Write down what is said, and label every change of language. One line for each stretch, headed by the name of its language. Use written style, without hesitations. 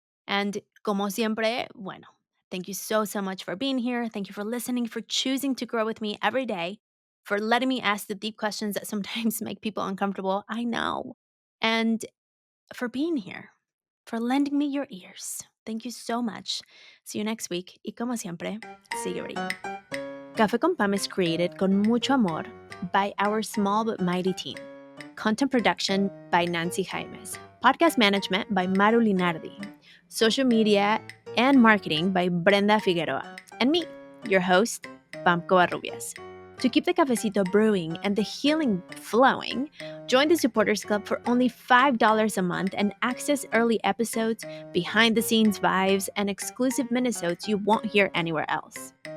English: And
Spanish: como siempre, bueno,
English: thank you so, so much for being here. Thank you for listening, for choosing to grow with me every day, for letting me ask the deep questions that sometimes make people uncomfortable. I know. And for being here, for lending me your ears. Thank you so much. See you next week.
Spanish: Y como siempre, sigue brillando.
English: Café con Pam is created
Spanish: con mucho amor
English: by our small but mighty team. Content production by Nancy Jaimes. Podcast management by Maru Linardi. Social media and marketing by Brenda Figueroa. And me, your host, Pam Covarrubias. To keep the cafecito brewing and the healing flowing, join the Supporters Club for only $5 a month and access early episodes, behind-the-scenes vibes, and exclusive minisodes you won't hear anywhere else.